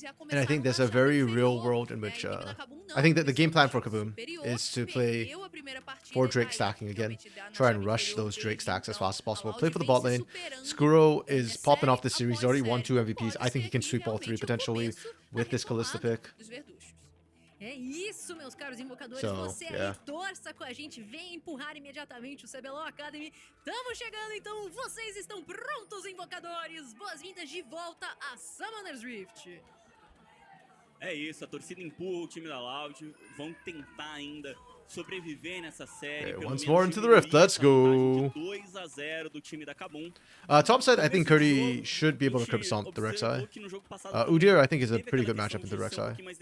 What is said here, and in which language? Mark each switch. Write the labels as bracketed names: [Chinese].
[English] And I think there's a very real world in which I think that the game plan for KBM.A is to play for Drake stacking again. Try and rush those Drake stacks as fast as possible. Play for the bot lane. Skuro is popping off this series. He's already won 2 MVPs. I think he can sweep all 3 potentially with this Kalista pick. [Portuguese] É isso, meus caros invocadores. Você aí torça com a gente, vem empurrar imediatamente o CBLOL Academy. Estamos chegando, então vocês estão prontos, invocadores? Boas-vindas de volta a Summoner's Rift. É isso, a torcida empurra o time da Loud, vão tentar ainda sobreviver nessa série. [English] Once more into the Rift, let's go. [Portuguese] 2-0 do time da KBM.A. [English] Top side, I think Curdy should be able to curb stomp the Rek'Sai. Udyr, I think, is a pretty good matchup into Rek'Sai.